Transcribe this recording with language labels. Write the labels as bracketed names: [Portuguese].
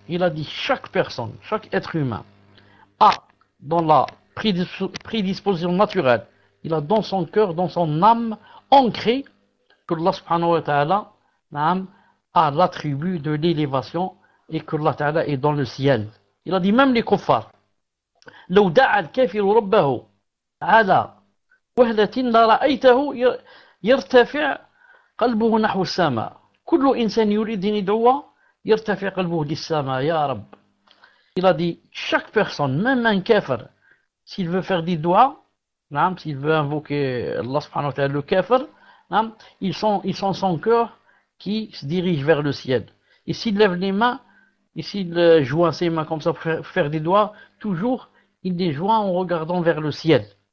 [French] Il a dit chaque personne, chaque être humain a dans la prédisposition naturelle, il a dans son cœur, dans son âme ancré que Allah subhanahu wa ta'ala a l'attribut de l'élévation et que Allah ta'ala est dans le ciel. Il a dit même les kuffars. [Arabic] لو دعا الكافر ربه على وهلة لرأيته يرتفع قلبه نحو السماء كل إنسان يريد أن يدعو يرتفع قلبه للسماء يا رب. [French] Il a dit chaque personne, même un kafir, s'il veut faire des doigts, s'il veut invoquer Allah subhanahu wa ta'ala, le kafir, ils sont son cœur qui se dirige vers le ciel. Et s'il lève les mains, et s'il joint ses mains comme ça pour faire des doigts, toujours il les joint en regardant vers le ciel.